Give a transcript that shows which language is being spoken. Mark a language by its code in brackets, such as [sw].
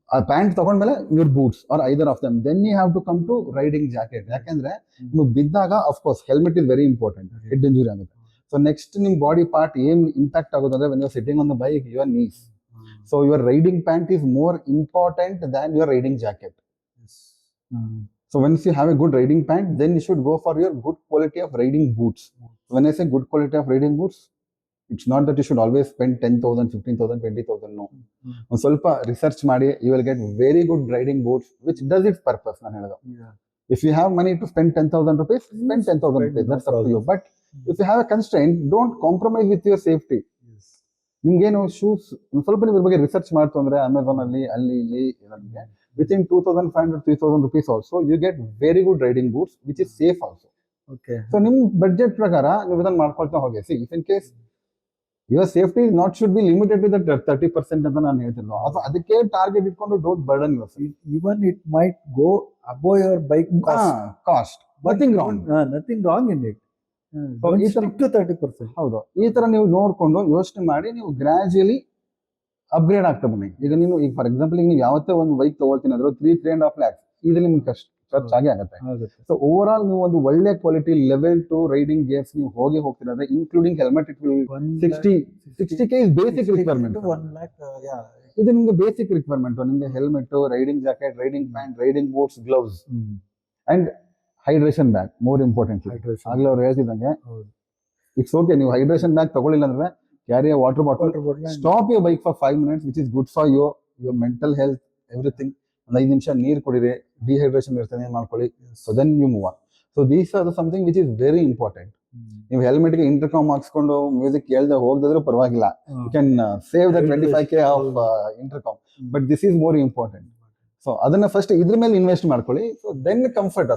[kn] Pant ತಗೊಂಡ್ಮೇಲೆ [en] Your boots are either of them. Then you have to come to riding jacket. [kn] ಯಾಕೆಂದ್ರೆ ನೀವು ಬಿದ್ದಾಗ of course helmet is very important, head injury ಆಗುತ್ತೆ. So next ನಿಮ್ body part ಏನ್ impact ಆಗೋದು ಅಂದ್ರೆ [en] When you are sitting on the bike, your knees. So your riding pant is more important than your riding jacket. So once you have a good riding pant, then you should go for your good quality of riding boots. When I say good quality of riding boots, it's not that you should always spend 10,000, 15,000, 20,000. No. [kn] ಒಂದು ಸ್ವಲ್ಪ research ಮಾಡಿ [en] you will get very good riding boots which does its purpose. [kn] ನಾನು ಹೇಳೋದು, [en] if you have money to spend 10,000 rupees, spend 10,000 rupees. That's up to you. But if you have a constraint, don't compromise with your safety. [kn] ನಿಮ್ಗೇನು shoes ಸ್ವಲ್ಪ ನೀವು ಇದ್ರ ಬಗ್ಗೆ research ಮಾಡ್ತು ಅಂದ್ರೆ Amazon ಅಲ್ಲಿ ಅಲ್ಲಿ ಇಲ್ಲಿ ಇರೋದಕ್ಕೆ [en] within 2,500, 3,000 rupees also, you get very good riding boots, which is safe also. Okay. [kn] So, ನಿಮ್ಮ ಬಡ್ಜೆಟ್ ಪ್ರಕಾರ ನೀವು ಇದನ್ನ ಮಾಡ್ಕೊಳ್ತಾ ಹೋಗಿ. [en] see if in case your safety not should be limited to that 30% [kn] ಅಂತ ನಾನು ಹೇಳ್ತಿಲ್ಲ. ಅಥವಾ ಅದಕ್ಕೆ ಟಾರ್ಗೆಟ್ ಇಟ್ಕೊಂಡು [en] Don't burden yourself. Even it might go above your bike cost, nothing wrong. Nothing wrong in it. So, Don't [kn] ಈ ತರ [en] stick to 30%. [kn] ಹೌದು, ಈ ತರ ನೀವು ನೋಡ್ಕೊಂಡು ಯೋಚನೆ ಮಾಡಿ ನೀವು ಗ್ರಾಜುಯಲಿ ಅಪ್ಗ್ರೇಡ್ ಆಗ್ತಾ ಬನ್ನಿ. ಈಗ ನೀವು ಈಗ ಫಾರ್ ಎಕ್ಸಾಂಪಲ್ ಈಗ ನೀವು ಯಾವತ್ತೇ ಒಂದು ಬೈಕ್ ತಗೊಳ್ತೀನಿ ಅಂದ್ರೆ 3.5 lakhs ಇದು ನಿಮ್ಗೆ ಖರ್ಚು ಆಗೇ ಆಗುತ್ತೆ. ಸೊ ಓವರ್ ಆಲ್ ನೀವು ಒಂದು ಒಳ್ಳೆ ಕ್ವಾಲಿಟಿ ಲೆವೆಲ್ 2 ರೈಡಿಂಗ್ ಗೇರ್ಸ್ ನೀವು ಹೋಗ್ತಿರೋದ್ರೆ including helmet, [en] It will 60K is basic requirement. 1 lakh, [kn] ಇದು ನಿಮ್ಗೆ ಬೇಸಿಕ್ ರಿಕ್ವೈರ್ಮೆಂಟ್. ನಿಮ್ಗೆ helmet, riding jacket, riding pant, riding boots, gloves and hydration bag. More important, ಆಗ್ಲೇ ಅವ್ರು ಹೇಳ್ತಿದ್ದಂಗೆ it's okay ನೀವು ಹೈಡ್ರೇಷನ್ ಬ್ಯಾಗ್ ತಗೊಳ್ಳಿಲ್ಲ ಅಂದ್ರೆ [en] carry a water bottle. Stop your bike for 5 minutes, which is good for your mental health, everything. [kn] ಒಂದು 5 ನಿಮಿಷ ನೀರು ಕುಡಿರಿ, dehydration ಇರ್ತದೆ ಮಾಡ್ಕೊಳ್ಳಿ. [en] So then you move on. So these are something which is very important. [kn] ನೀವು ಹೆಲ್ಮೆಟ್ಗೆ intercom ಹಾಕ್ಸ್ಕೊಂಡು music ಕೇಳ್ದೆ ಹೋಗದಿದ್ರೂ ಪರವಾಗಿಲ್ಲ, [en] You can save the 25K of intercom. But this is more important. [kn] So ಅದನ್ನ first ಇದ್ರ ಮೇಲೆ ಇನ್ವೆಸ್ಟ್ ಮಾಡ್ಕೊಳ್ಳಿ. So then comfort.